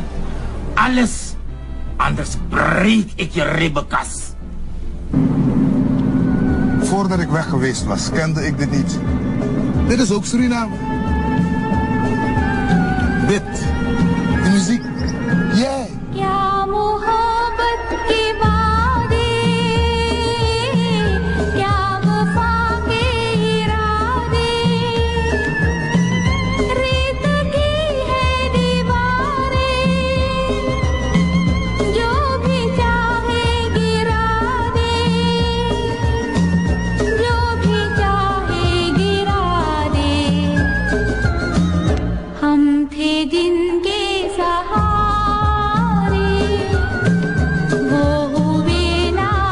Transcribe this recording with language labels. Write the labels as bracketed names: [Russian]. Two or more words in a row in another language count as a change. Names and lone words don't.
[Dutch] Alles. Anders breek ik je ribbenkas. Voordat ik weg geweest was, kende ik dit niet. Dit is ook Suriname. Dit. De muziek. Jij. [Hindi] क्या मोहब्बत की वादे क्या वफा के इरादे रेत की है दीवारें जो भी चाहे गिरा दे जो भी चाहे गिरा दे हम थे जिनके सहारे वो हुए ना